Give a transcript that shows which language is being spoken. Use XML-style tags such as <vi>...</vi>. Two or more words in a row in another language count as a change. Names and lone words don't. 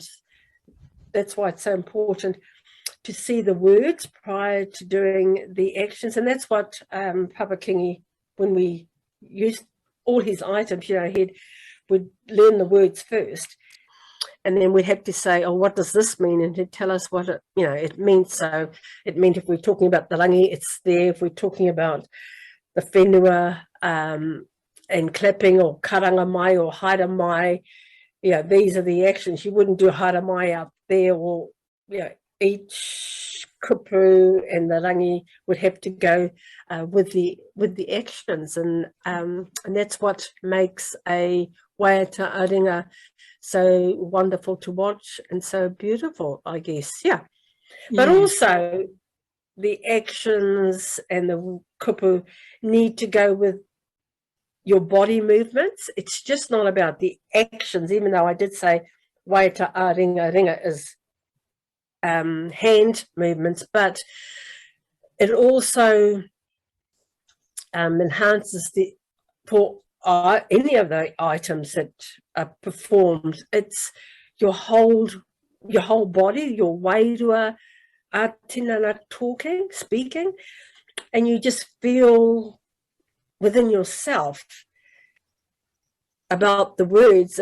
<en>That's why it's so important to see the words prior to doing the actions, and that's what Papa Kingi, when we used all his items, he would learn the words first, and then we'd have to say, "Oh, what does this mean?" And he'd tell us what it means. So it meant if we're talking about the rangi, it's there. If we're talking about the whenua, and clapping, or</en> <mi>karanga mai</mi> <en>or</en> <mi>haere mai,</mi> <en>these are the actions. You wouldn't do</en> <mi>haere mai</mi> <en>out there, or each kupu and the rangi would have to go with the actions, and that's what makes a</en> <mi>waiata ringa</mi> <en>so wonderful to watch and so beautiful, I guess. But also the actions and the kupu need to go with your body movements. It's just not about the actions, even though I did say</en> <mi>waiata ringa</mi> <en>is hand movements, but it also enhances for any of the items that are performed. It's your whole body, your wairua, atinana speaking, and you just feel within yourself about the words.</en>